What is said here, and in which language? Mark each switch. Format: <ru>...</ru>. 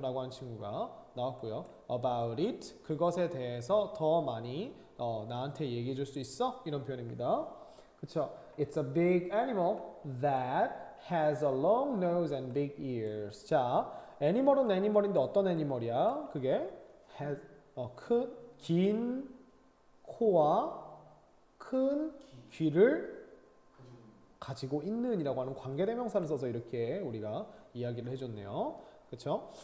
<ko>라고 하는 친구가 나왔고요.</ko> <en>about it</en> <ko>그것에 대해서 더 많이 나한테 얘기해 줄 수 있어? 이런 표현입니다. 그쵸?</ko> <en>It's a big animal that has a long nose and big ears.</en> <ko>자, 애니멀은 애니멀인데 어떤 애니멀이야? 그게 has 긴 코와 큰 귀를 가지고 있는이라고 하는 관계대명사를 써서 이렇게 우리가 이야기를 해줬네요. 그렇죠?</ko>